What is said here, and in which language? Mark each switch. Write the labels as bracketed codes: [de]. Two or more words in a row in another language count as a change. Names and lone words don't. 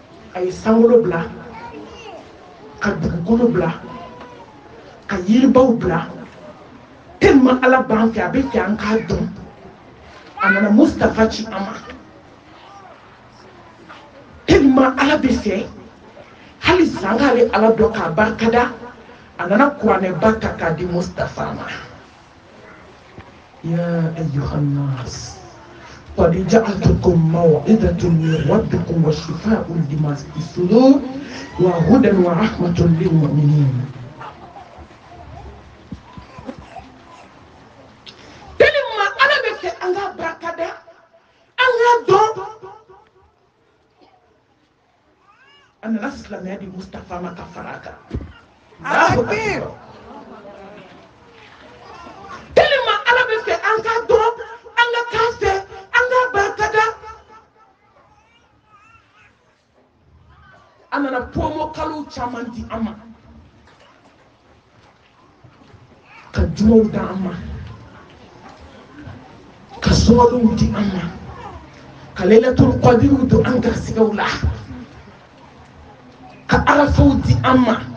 [bm] ay sangolo bla ka dugukolo bla ka yiribaw bla tellement ala ban fɛ a bɛ fɛ an k'a dɔn a nana Mustafa ci an ma tellement ala bɛ fɛ hali san k'ale ala dɔn k'a barikada a nana kuranɛba ta k'a di Mustafa ma [ar] يا أيها الناس قد جاءتكم موعظة من ربكم وشفاء لما في الصدور وهدى ورحمة للمؤمنين. [bm] Tellement ala bɛ fɛ an ka barikada an ka dɔn a nana silamɛya di Mustafa ma ka fara a kan. Tellement ala bɛ fɛ an ka dɔn an ka k'a fɛ an ka barikada a nana promo kalo caman di an ma ka jumaw da an ma ka sunkalow di an ma ka lailatul qadriw don an garisigɛw la ka arafaw di an ma